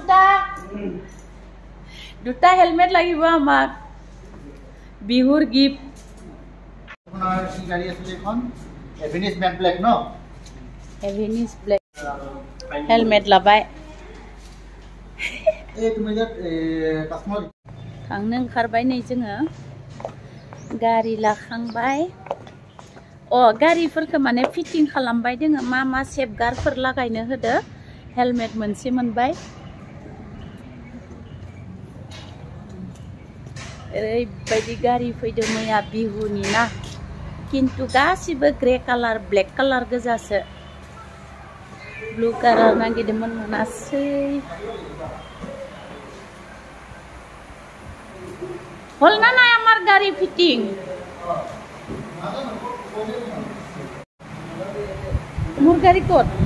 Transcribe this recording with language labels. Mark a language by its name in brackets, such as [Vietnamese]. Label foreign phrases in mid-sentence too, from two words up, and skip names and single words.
[Assamese] দুটা হেলমেট লাগিব আমাক বিহুৰ গিফ্ট আপোনাৰ কি গাড়ী আছিল এখন এভিনিস [English] matte black [Assamese] ন এভিনিস ব্ল্যাক হেলমেট লাবাই এই তুমি যে কাস্টমাर [Bodo] थांनो ओंखारबाय नै जोङो गारि लाखांबाय गारिफोरखौ माने फिटिं खालामबाय दोङो मा सेफगार्डफोर लागायनो होदो हेलमेट मोनसे मोनबाय ओरैबायदि गारि फैदों मैया बिहुनि ना किन्तु गासिबो [English] grey colour black colour [Bodo] गोजासो [English] blue colour [Bodo] नागिरदोंमोन मोनासै [Assamese] হ'ল না না আমাৰ গাড়ী ফিটিং মোৰ গাড়ী ক'ত